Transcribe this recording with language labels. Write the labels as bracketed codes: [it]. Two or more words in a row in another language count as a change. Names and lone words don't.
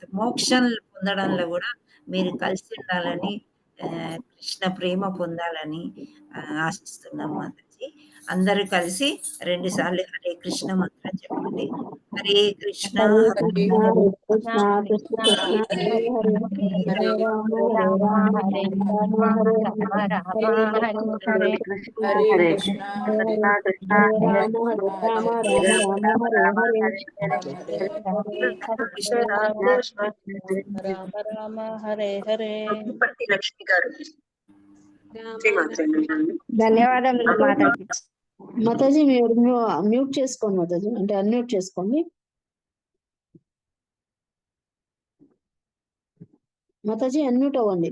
[te] మోక్షం పొందడంలో కూడా మీరు కలిసి ఉండాలని, కృష్ణ ప్రేమ పొందాలని ఆశిస్తున్నాం మాతాజీ. అందరూ కలిసి 2 సార్లు [sa] హరే కృష్ణ [te] మంత్రం చెప్పండి. [sa] హరే కృష్ణ హరే కృష్ణ కృష్ణ కృష్ణ హరే హరే హరే రామ హరే రామ హరే హరే కృష్ణ హరే కృష్ణ హరే రామ హరే రామ రామ రామ హరే హరే. రామ రామ హరే హరే. [te] లక్ష్మి గారు ధన్యవాదాలు మాతాజీ. మాతాజీ మీరు మ్యూట్ చేసుకోండి మాతాజీ, అంటే అన్మ్యూట్ చేసుకోండి మాతాజీ, అన్మ్యూట్ అవ్వండి.